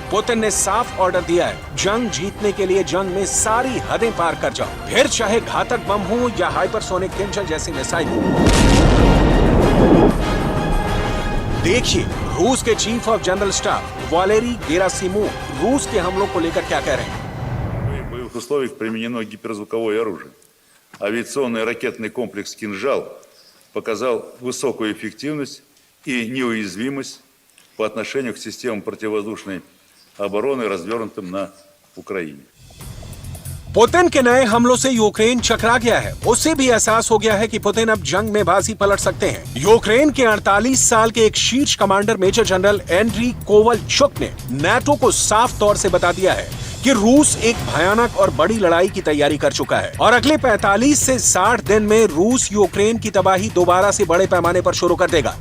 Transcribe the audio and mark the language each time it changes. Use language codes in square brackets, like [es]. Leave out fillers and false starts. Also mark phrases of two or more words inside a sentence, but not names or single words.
[hi] पुतिन ने साफ ऑर्डर दिया है, जंग जीतने के लिए जंग में सारी हदें पार कर जाओ, फिर चाहे घातक बम हो या हाइपरसोनिक किंजल जैसी मिसाइल हो। देखिए रूस के [en] chief of general staff [hi] वालेरी गेरासिमोव रूस के हमलों को लेकर क्या कह रहे हैं। [ru] В боевых условиях применено гиперзвуковое оружие. Авиационный ракетный комплекс «Кинжал» показал высокую эффективность и неуязвимость по отношению к системам противовоздушной обороны, развернутым на Украине. [hi] पुतिन के नए हमलों से यूक्रेन चकरा गया है। उसे भी एहसास हो गया है कि पुतिन अब जंग में बाजी पलट सकते हैं। यूक्रेन के 48 साल के एक शीर्ष कमांडर [en] major general [hi] एंड्री कोवलचुक ने नाटो को साफ तौर से बता दिया है कि रूस एक भयानक और बड़ी लड़ाई की तैयारी कर चुका है और अगले 45 से 60 दिन में रूस यूक्रेन की तबाही दोबारा से बड़े पैमाने पर शुरू कर देगा।